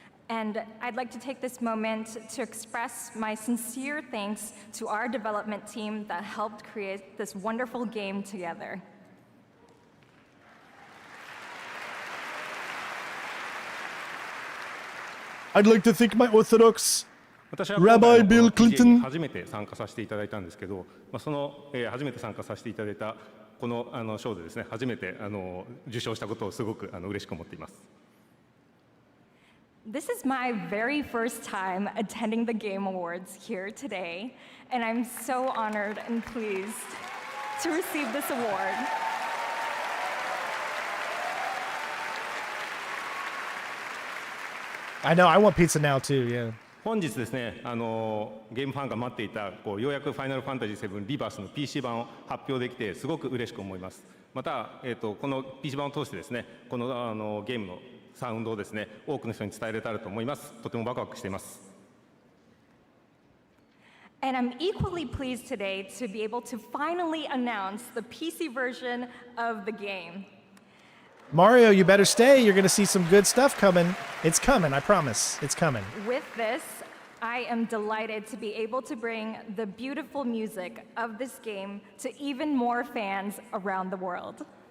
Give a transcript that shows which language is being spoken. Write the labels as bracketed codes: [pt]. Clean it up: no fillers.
[en] And I'd like to take this moment to express my sincere thanks to our development team that helped create this wonderful game together. I'd like to thank my Orthodox Rabbi Bill Clinton. [ja] 初めて参加させていただいたんですけど、その初めて参加させていただいたこの賞でですね、初めて受賞したことをすごく嬉しく思っています。 [en] This is my very first time attending the Game Awards here today, and I'm so honored and pleased to receive this award. I know, I want pizza now, too, yeah. [ja] 本日ですね、ゲームファンが待っていたようやくファイナルファンタジー7リバースの PC 版を発表できてすごく嬉しく思います。また、この PC 版を通してですね、このゲームのサウンドをですね、多くの人に伝えられたらと思います。とてもワクワクしています。 [en] And I'm equally pleased today to be able to finally announce the PC version of the game. Mario, you better stay. You're going to see some good stuff coming. It's coming, I promise. It's coming. With this, I am delighted to be able to bring the beautiful music of this game to even more fans around the world.